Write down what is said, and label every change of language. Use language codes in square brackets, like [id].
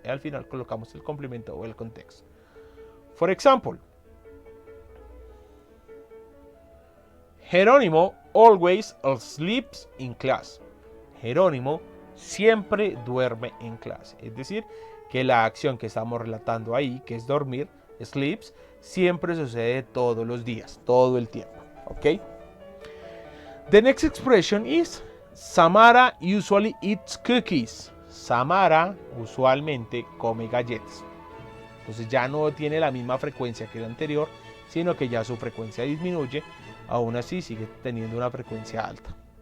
[es] Y al final colocamos el complemento o el contexto. [en] For example, Jerónimo always sleeps in class. [es] Jerónimo siempre duerme en clase. Es decir, que la acción que estamos relatando ahí, que es dormir, sleeps, siempre sucede todos los días, todo el tiempo. ¿Ok? [en] The next expression is Samara usually eats cookies. [es] Samara usualmente come galletas. Entonces ya no tiene la misma frecuencia que la anterior, sino que ya su frecuencia disminuye. Aún así sigue teniendo una frecuencia alta.